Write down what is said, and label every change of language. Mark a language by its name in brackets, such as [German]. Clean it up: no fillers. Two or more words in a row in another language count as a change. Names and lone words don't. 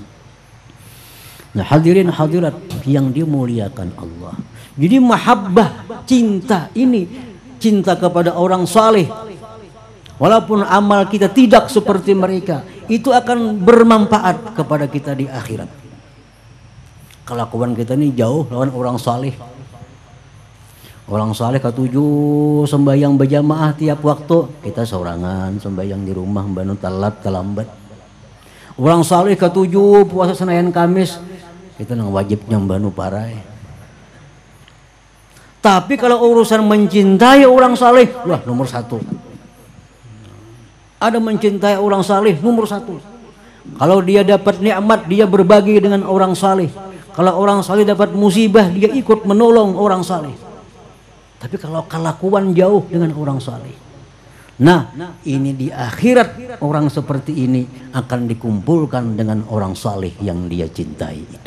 [Indonesian] Nah, hadirin hadirat yang dimuliakan Allah. Jadi mahabbah, cinta ini, cinta kepada orang saleh, walaupun amal kita tidak seperti mereka, itu akan bermanfaat kepada kita di akhirat. Kelakuan kita ini jauh lawan orang saleh. Orang saleh ketujuh sembahyang berjamaah tiap waktu, kita sorangan sembahyang di rumah banu telat terlambat. Orang saleh ketujuh puasa Senin Kamis, kita nang wajib nyambanu parai. Tapi kalau urusan mencintai orang saleh, wah nomor satu. Ada mencintai orang saleh nomor satu. Kalau dia dapat nikmat, dia berbagi dengan orang saleh. Kalau orang saleh dapat musibah, dia ikut menolong orang saleh. Tapi kalau kelakuan jauh dengan orang saleh, nah ini di akhirat orang seperti ini akan dikumpulkan dengan orang saleh yang dia cintai itu.